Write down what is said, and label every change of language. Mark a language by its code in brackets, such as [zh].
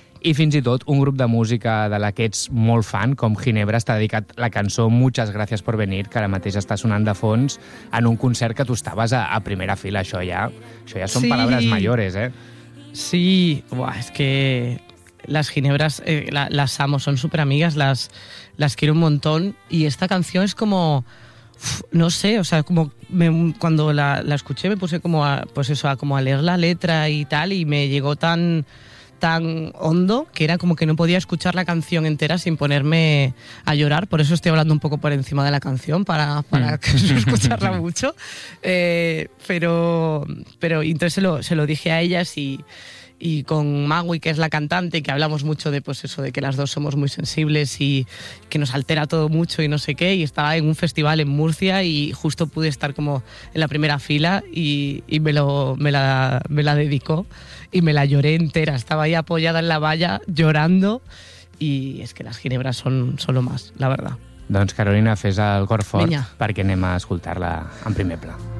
[ca] I fins i tot un grup de música de la que ets molt fan, com Ginebra, està dedicat la cançó Muchas gracias por venir, que ara mateix està sonant de fons, en un concert que tu estaves a primera fila. Això ja són sí. Paraules mayores, eh? Sí, buah, és que les Ginebras, les amo, són superamigues, [es] les quiero un montón. Y esta canción es como, no sé, o sea, como cuando la escuché me puse como a leer la letra y tal, y me llegó tan hondo que era como que no podía escuchar la canción entera sin ponerme a llorar, por eso estoy hablando un poco por encima de la canción para escucharla mucho, pero entonces se lo dije a ellas y con Magui, que es la cantante, que hablamos mucho de pues eso, de que las dos somos muy sensibles y que nos altera todo mucho y no sé qué, y estaba en un festival en Murcia y justo pude estar como en la primera fila y me la dedicó. Y me la lloré entera, estaba ahí apoyada en la valla, llorando, y es que las Ginebras son lo más, la verdad. [ca] Doncs Carolina, fes el cor fort perquè anem a escoltar-la en primer pla.